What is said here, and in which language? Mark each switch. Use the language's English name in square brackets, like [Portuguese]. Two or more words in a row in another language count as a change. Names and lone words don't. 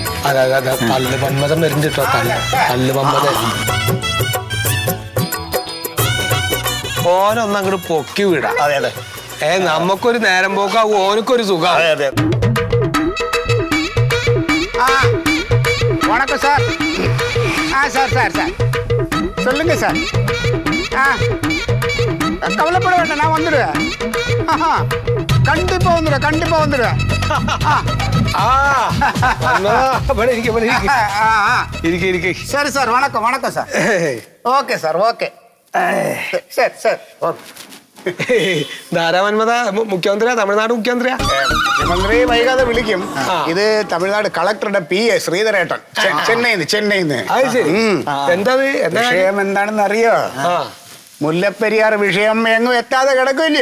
[Malayalam] അതെ തല്ല് മന്മഥൻ വരുന്നുണ്ട് കേട്ടോ. തല്ല് മന്മഥൻ ഓനൊന്നും അങ്ങോട്ട് പൊക്കി വിടാം. അതെ അതെ. നമുക്കൊരു നേരം പോക്കാവും, ഓനക്കൊരു സുഖം. അതെ അതെ. [Tamil] வணக்கம் சார். சார் சார் சார் சொல்லுங்க சார். கவலைப்பட வேண்டாம், நான் வந்துடுவேன். கண்டிப்பா வந்துடுவேன், கண்டிப்பா வந்துடுவேன். சரி சார், வணக்கம் வணக்கம் சார். ஓகே சார், ஓகே. சரி சரி. [Malayalam] ധാരാ മന്മഥ മുഖ്യമന്ത്രിയാ, തമിഴ്നാട് മുഖ്യമന്ത്രിയാ? മുഖ്യമന്ത്രി വൈകാതെ വിളിക്കും. ഇത് തമിഴ്നാട് കളക്ടറുടെ PA ശ്രീധരേട്ടൻ, ചെന്നൈന്ന്. അത് ശരി. എന്താ വിഷയം എന്താണെന്ന് അറിയോ? മുല്ലപ്പെരിയാർ വിഷയം എങ്ങും എത്താതെ കിടക്കില്ലയോ?